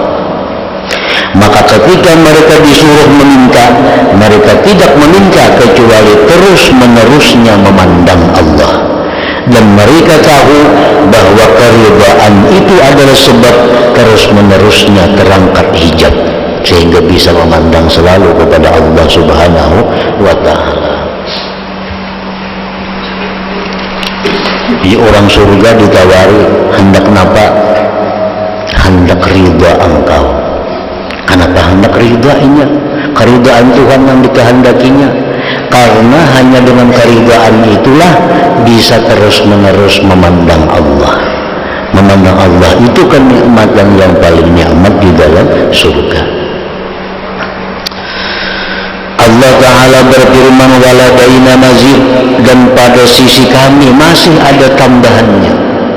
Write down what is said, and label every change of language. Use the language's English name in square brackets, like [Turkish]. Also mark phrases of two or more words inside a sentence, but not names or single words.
[Indonesian] Maka ketika mereka disuruh meminta, mereka tidak meminta kecuali terus-menerusnya memandang Allah. Dan mereka tahu bahwa keridhaan itu adalah sebab terus-menerusnya terangkat hijab, sehingga bisa memandang selalu kepada Allah [Arabic] سبحانه وتعالى. [Banjar] Di orang surga ditawari, hendak napa? [Indonesian] Hendak ridha engkau. Kenapa hendak ridhainya? Keridhaan Tuhan yang dikehendakinya. Karena hanya dengan keridhaan itulah bisa terus-menerus memandang Allah. Memandang Allah itu kenikmatan yang paling nikmat di dalam surga. [Arabic] الله تعالى [Indonesian] berfirman, [Arabic] ولدينا مزيد, [Indonesian] dan pada sisi kami masih ada tambahannya.